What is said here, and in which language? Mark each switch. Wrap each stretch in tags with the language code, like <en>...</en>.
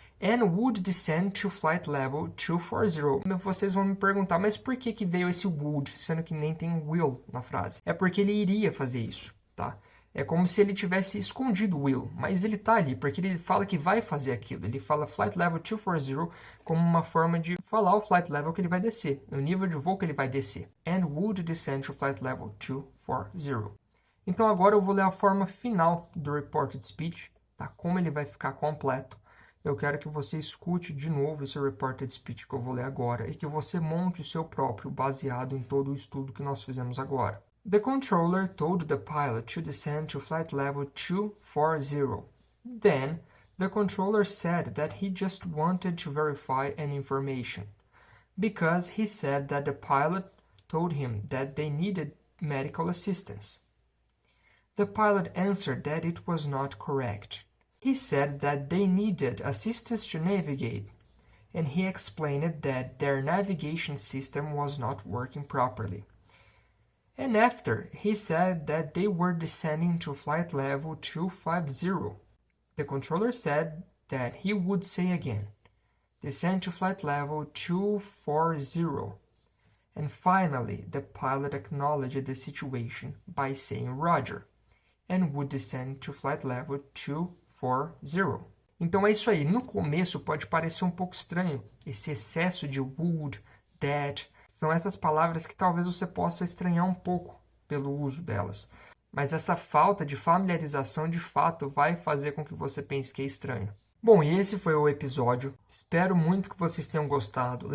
<en>And would descend to flight level 240.</en> <pt>Vocês vão me perguntar, mas por que veio esse would, sendo que nem tem will na frase? É porque ele iria fazer isso, tá? É como se ele tivesse escondido o will, mas ele tá ali, porque ele fala que vai fazer aquilo. Ele fala flight level 240 como uma forma de falar o flight level que ele vai descer, o nível de voo que ele vai descer.</pt> <en>And would descend to flight level 240.</en> <pt>Então agora eu vou ler a forma final do reported speech, tá? Como ele vai ficar completo. Eu quero que você escute de novo esse reported speech que eu vou ler agora e que você monte o seu próprio, baseado em todo o estudo que nós fizemos agora.</pt> <en>The controller told the pilot to descend to flight level 240 Then, the controller said that he just wanted to verify an information, because he said that the pilot told him that they needed medical assistance. The pilot answered that it was not correct. He said that they needed assistance to navigate, and he explained that their navigation system was not working properly. And after, he said that they were descending to flight level 250. The controller said that he would say again, descend to flight level 240. And finally, the pilot acknowledged the situation by saying Roger, and would descend to flight level 240.</en> <pt>Então é isso aí. No começo pode parecer um pouco estranho, esse excesso de would, that, são essas palavras que talvez você possa estranhar um pouco pelo uso delas. Mas essa falta de familiarização de fato vai fazer com que você pense que é estranho. Bom, e esse foi o episódio. Espero muito que vocês tenham gostado.</pt>